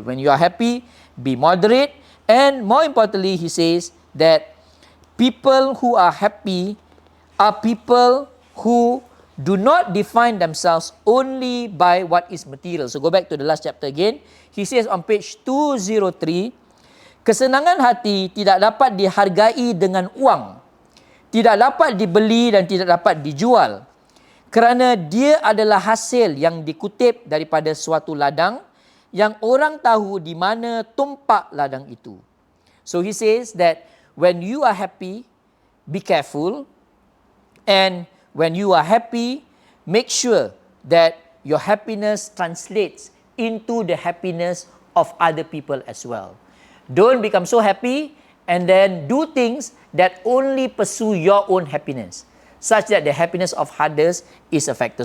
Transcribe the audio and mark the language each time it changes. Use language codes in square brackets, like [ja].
[en] When you are happy, be moderate. And more importantly, he says that people who are happy are people who do not define themselves only by what is material. So go back to the last chapter again. He says on page 203, [ms] kesenangan hati tidak dapat dihargai dengan uang, tidak dapat dibeli dan tidak dapat dijual, kerana dia adalah hasil yang dikutip daripada suatu ladang yang orang tahu di mana tumpak ladang itu. [en] So he says that when you are happy, be careful, and when you are happy, make sure that your happiness translates into the happiness of other people as well. Don't become so happy and then do things that only pursue your own happiness, such that the happiness of others is affected.